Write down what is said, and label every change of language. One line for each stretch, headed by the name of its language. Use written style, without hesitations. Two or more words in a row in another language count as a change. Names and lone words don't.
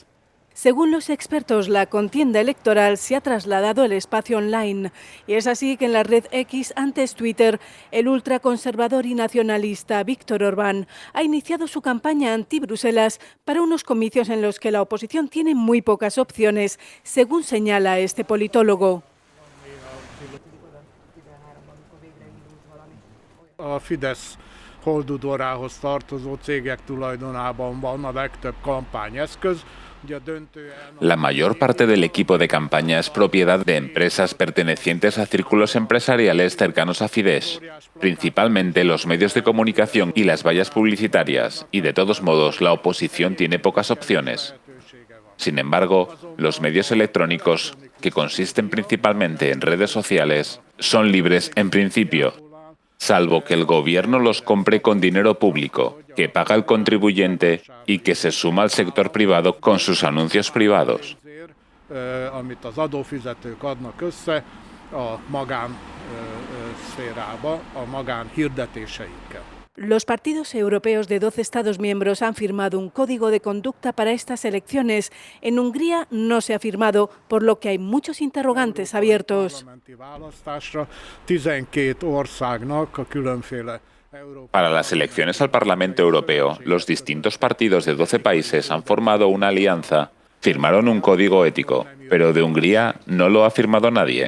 Spanish: Según los expertos, la contienda electoral se ha trasladado al espacio online y es así que en la red X, antes Twitter, el ultraconservador y nacionalista Viktor Orbán ha iniciado su campaña anti-Bruselas para unos comicios en los que la oposición tiene muy pocas opciones, según señala este politólogo.
Hungarian: A Fidesz holdudvarához tartozó cégek tulajdonában van a legtöbb kampányeszköz.
Spanish: La mayor parte del equipo de campaña es propiedad de empresas pertenecientes a círculos empresariales cercanos a Fidesz, principalmente los medios de comunicación y las vallas publicitarias, y de todos modos la oposición tiene pocas opciones. Sin embargo, los medios electrónicos, que consisten principalmente en redes sociales, son libres en principio, salvo que el gobierno los compre con dinero público, que paga el contribuyente y que se suma al sector privado con sus anuncios privados.
Hungarian: Amit az adófizetők adnak össze a magánszférába, a magánhirdetéseikkel.
Spanish: Los partidos europeos de 12 Estados miembros han firmado un código de conducta para estas elecciones. En Hungría no se ha firmado, por lo que hay muchos interrogantes abiertos. Para las elecciones al Parlamento Europeo, los distintos partidos de 12 países han formado una alianza, firmaron un código ético, pero de Hungría no lo ha firmado nadie.